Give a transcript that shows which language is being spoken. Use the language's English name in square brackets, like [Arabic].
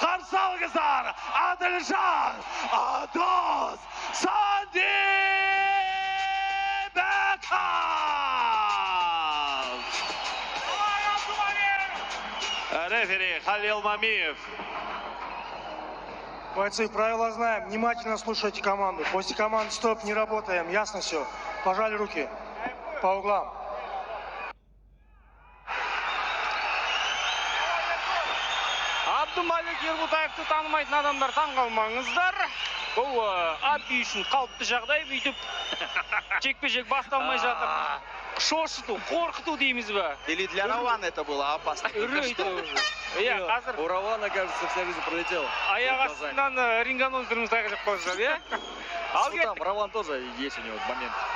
[Kazakh] Қарсы алыңыздар, Адылжан Адос Сандибеков. Рефери Халил Мамиев. [Russian] Бойцы, правила знаем. Внимательно слушайте команду. После команды стоп, не работаем. Ясно все. Пожали руки. По углам. [Kazakh] Абдумалик Ербутаевты танымайтын адамдар таңғалмаңыздар. Бұл Аби үшін қалыпты жағдай, бүйтіп жекпе-жек басталмай жатыр. Шошыту, қорқыту дейміз бе? [Russian] Или для Равана это было опасно? У Равана, кажется, вся жизнь пролетела. [Kazakh] Аяқ астынан рингонозеріміз тағы жеп қойса, иә? [Russian] Там Раван тоже есть у него момент.